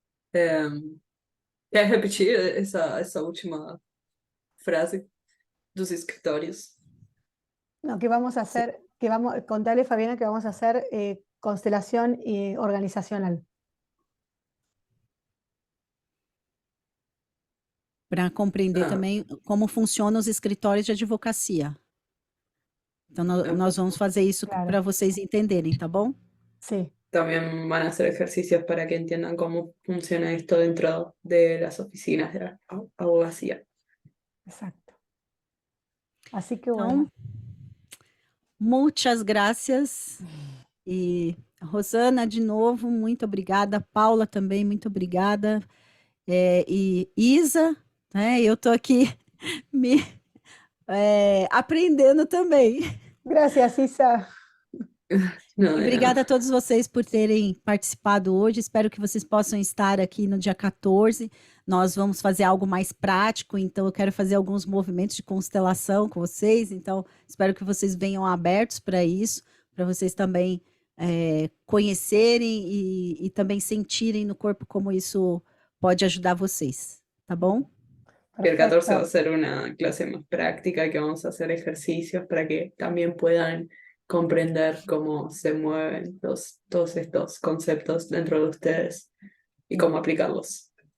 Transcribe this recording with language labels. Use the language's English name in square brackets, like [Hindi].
[Spanish] ¿Quieres repetir esa última frase dos escritorios? No, que vamos a hacer, que vamos, contarle, Fabiana, que vamos a hacer constelación organizacional. [Portuguese] Para compreender também como funcionam os escritórios de advocacia. Então, nós vamos fazer isso Claro. para vocês entenderem, tá bom? [Spanish] Sí. También van a hacer ejercicios para que entiendan cómo funciona esto dentro de las oficinas de la abogacía. Exacto. Así que bueno. [Portuguese] Então, muitas graças. E Rosana, de novo, muito obrigada. Paula também, muito obrigada. E Isa, né? Eu estou aqui me aprendendo também. [Spanish] Gracias, Isa. No, de [Portuguese] Obrigada [Spanish] nada. [Portuguese] a todos vocês por terem participado hoje. Espero que vocês possam estar aqui no dia 14. Nós vamos fazer algo mais prático, então eu quero fazer alguns movimentos de constelação com vocês. Então, espero que vocês venham abertos para isso, para vocês também conhecerem e também sentirem no corpo como isso pode ajudar vocês, tá bom? [Spanish] El 14 va a Perfecto. ser una clase más práctica que vamos a hacer ejercicios para que también puedan comprender cómo se mueven todos estos conceptos dentro de ustedes y cómo aplicarlos.